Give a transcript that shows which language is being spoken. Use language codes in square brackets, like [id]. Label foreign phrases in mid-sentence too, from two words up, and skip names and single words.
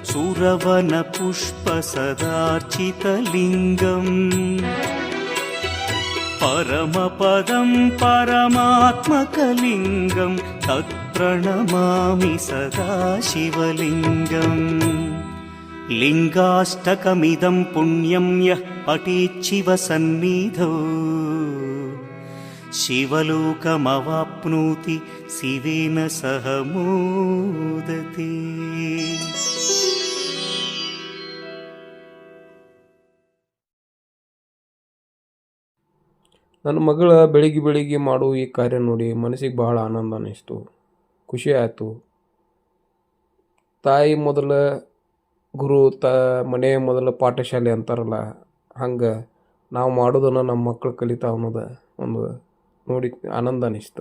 [sa] सुरवनपुष्पसदार्चितलिङ्गम् परमपदं परमात्मकलिङ्गं तत्प्रणमामि सदा शिवलिङ्गम् लिङ्गाष्टकमिदं पुण्यं यः पठेच्छिवसन्निधौ शिवलोकमवाप्नोति शिवेन सह मोदते। [kn] ನನ್ನ ಮಗಳ ಬೆಳಿಗ್ಗೆ ಮಾಡೋ ಈ ಕಾರ್ಯ ನೋಡಿ ಮನಸ್ಸಿಗೆ ಬಹಳ ಆನಂದ ಅನ್ನಿಸ್ತು, ಖುಷಿ ಆಯಿತು. ತಾಯಿ ಮೊದಲ ಗುರು, ಮನೆಯ ಮೊದಲ ಪಾಠಶಾಲೆ ಅಂತಾರಲ್ಲ, ಹಂಗೆ ನಾವು ಮಾಡೋದನ್ನು ನಮ್ಮ ಮಕ್ಕಳು ಕಲಿತಾವ ಅನ್ನೋದು ಒಂದು ನೋಡಿ ಆನಂದ ಅನ್ನಿಸ್ತು.